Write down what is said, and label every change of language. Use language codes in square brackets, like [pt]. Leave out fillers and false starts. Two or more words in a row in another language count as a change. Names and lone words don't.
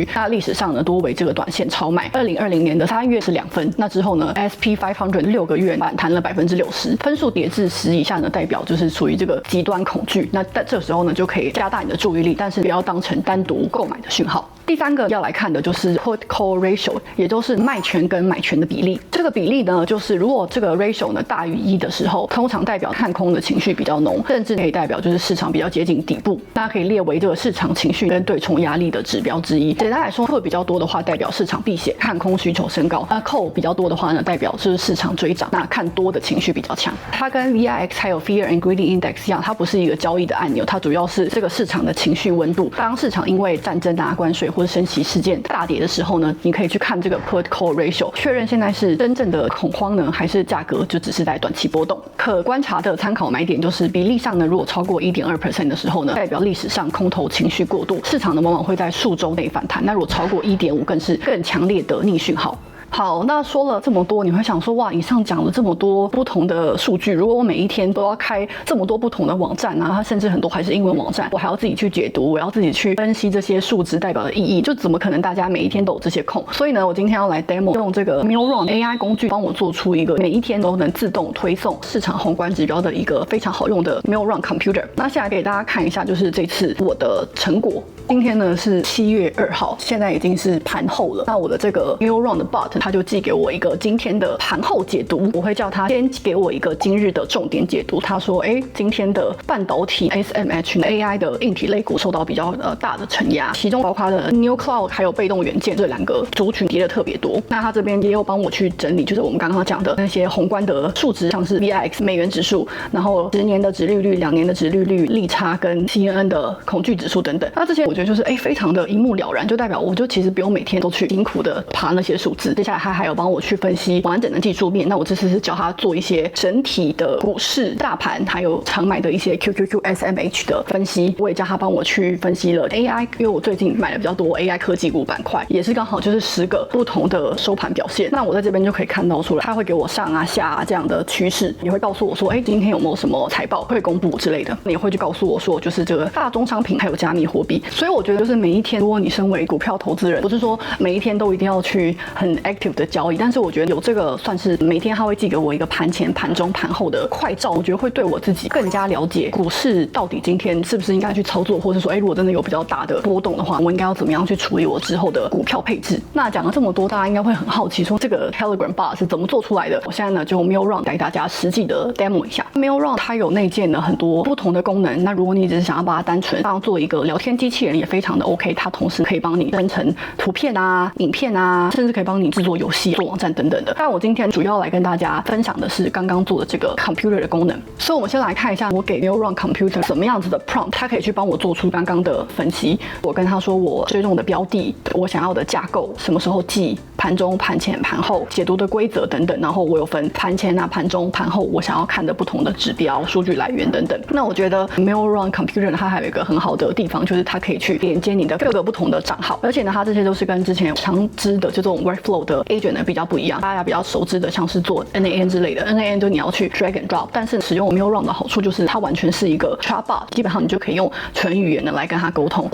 [zh] 那歷史上呢，多為這個短線超賣。2020年的3月是2分，那之後呢 SP500 6個月反彈了60%，分數跌至10以下呢，代表就是屬於這個極端恐懼。那在這時候呢，就可以加大你的注意力，但是不要當成單獨讀購買的訊號。第三個要來看的就是 [en] put call ratio， [zh] 也就是賣權跟買權的比例。這個比例呢，就是如果這個 ratio 呢大於1的时候，通常代表看空的情緒比較濃，甚至可以代表就是市場比較接近底部，大家可以列為這個市場情緒跟對沖壓力的指標之一。簡單來說，put比較多的話，代表市場避險，看空需求升高；那 call 比較多的話呢，代表就是市場追漲，那看多的情緒比較強。它跟 VIX 還有 [en] Fear and Greed Index [zh] 一樣，它不是一個交易的按鈕，它主要是這個市場的情緒溫度。當市场因為戰爭啊、關稅或者升息事件大跌的時候呢，你可以去看這個 [en] put call ratio， [zh] 確認現在是真正的恐慌呢，還是價格就只是在短期波動。可觀察的參考買點就是比例上呢，如果超過 1.2% 的時候呢，代表歷史上空頭情緒過度，市場呢往往會在數周內反彈。那如果超過 1.5%， 更是更強烈的逆訊號。好，那說了這麼多，你會想說，哇，以上講了這麼多不同的數據，如果我每一天都要開這麼多不同的網站啊，它甚至很多還是英文網站，我還要自己去解讀，我要自己去分析這些數值代表的意義，就怎麼可能大家每一天都有這些空？所以呢，我今天要來 demo 用這個 Millrun AI 工具幫我做出一個每一天都能自動推送市場宏觀指標的一個非常好用的 Millrun Computer。那现在給大家看一下，就是這次我的成果。今天呢是7月2號，現在已經是盤後了。那我的這個 Millrun 的 bot，他就寄給我一個今天的盤後解讀。我會叫他先給我一個今日的重點解讀。他說，今天的半導體 SMH AI 的硬體類股受到比較大的承壓，其中包括了 New Cloud 還有被動元件這兩個族群跌得特別多。那他這邊也有幫我去整理，就是我們剛剛講的那些宏觀的數值，像是 VIX 美元指數，然後10年的殖利率、2年的殖利率、利差跟 CNN 的恐懼指數等等。那這些我覺得就是非常的一目了然，就代表我就其實不用每天都去辛苦的爬那些數字。接下來他還有幫我去分析完整的技術面。那我這次是教他做一些整體的股市大盤還有常買的一些 QQQ SMH 的分析。我也叫他幫我去分析了 AI，因為我最近買了比較多 AI 科技股板塊，也是剛好就是10個不同的收盤表現。那我在這邊就可以看到出來，他會給我上啊下啊這樣的趨勢，也會告訴我說，今天有沒有什麼財報會公布之類的，也會去告訴我說，就是這個大宗商品還有加密貨幣。所以我覺得就是每一天，如果你身為股票投資人，不是說每一天都一定要去很 active 的交易，但是我覺得有這個算是每天他會寄給我一個盤前、盤中、盤後的快照，我覺得會對我自己更加了解股市到底今天是不是應該去操作，或者說，如果真的有比較大的波動的話，我應該要怎麼樣去處理我之後的股票配置。那講了這麼多，大家應該會很好奇，說這個 Telegram bot 是怎麼做出來的？我現在呢就 Millrun 帶大家實際的 demo 一下。Millrun 它有內建了很多不同的功能，那如果你只是想要把它單純當做一個聊天機器人，也非常的 OK。它同時可以幫你分成圖片啊、影片啊，甚至可以幫你制作遊戲、做网站等等的。但我今天主要來跟大家分享的是剛剛做的這個 computer 的功能。所以我們先來看一下我給 Millrun Computer 什麼樣子的 prompt， 它可以去幫我做出剛剛的分析。我跟他說我追蹤的標的、我想要的架構、什麼時候記、盤中、盤前、盤後解讀的規則等等，然後我有分盤前啊、盤中、盤後我想要看的不同的指標、數據來源等等。那我覺得 Millrun Computer 它還有一個很好的地方，就是它可以去連接你的各個不同的賬號，而且呢，它這些都是跟之前常知的這種 workflow 的 agent 呢比較不一樣。大家比較熟知的像是做 NAN 之類的 ，NAN 就你要去 [en] drag and drop， [zh] 但是使用 Millrun 的好處就是它完全是一個 chatbot， 基本上你就可以用全語言的來跟它溝通。